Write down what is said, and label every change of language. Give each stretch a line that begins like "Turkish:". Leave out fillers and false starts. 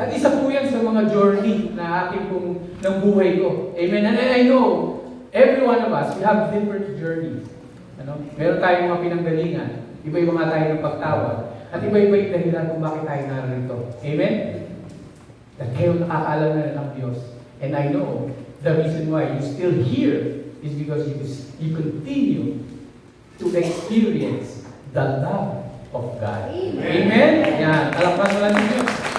Filipino: At isa po yan sa mga journey na aking pong ng buhay ko. Amen?
English: And I know, every one of us, we have different journeys.
Filipino: Meron tayong mga pinanggalingan. Iba-iba nga tayo ng pagtawag. At iba-iba yung dahilan kung bakit tayo narito. Amen? At kayo nakakaalam na ng Diyos.
English: And I know, the reason why you're still here is because you continue to experience the love of God.
Filipino: Amen? Yan. Alakpan mo lang ng Diyos.